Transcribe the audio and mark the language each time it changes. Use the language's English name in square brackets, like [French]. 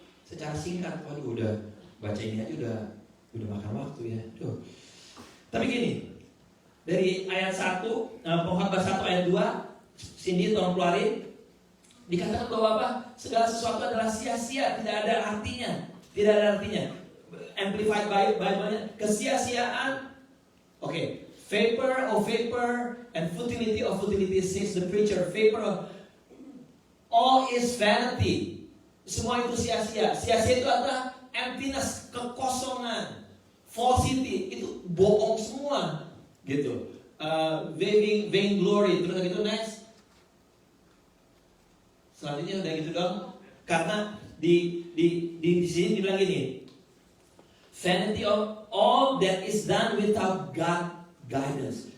[Indonesian] Secara singkat, waduh udah baca ini aja udah makan waktu ya. Tuh. Tapi gini, dari ayat 1, Pengkhotbah 1 ayat 2, Cindy tolong keluarin. Dikatakan bahwa apa? Segala sesuatu adalah sia-sia, tidak ada artinya. Tidak ada artinya. Amplified Bible-nya, kesia-siaan. [English] Oke, vapor of vapor and futility of futility, says the preacher. Vapor of all is vanity. [Indonesian] Semua itu sia-sia. Sia-sia itu adalah emptiness, kekosongan. Falsity, itu bohong semua. Gitu. [English] Vain glory. [Indonesian] Terus gitu [English] next. [Indonesian] Selanjutnya udah gitu dong. Karena di sini dibilang gini. [English] Vanity of all that is done without God guidance.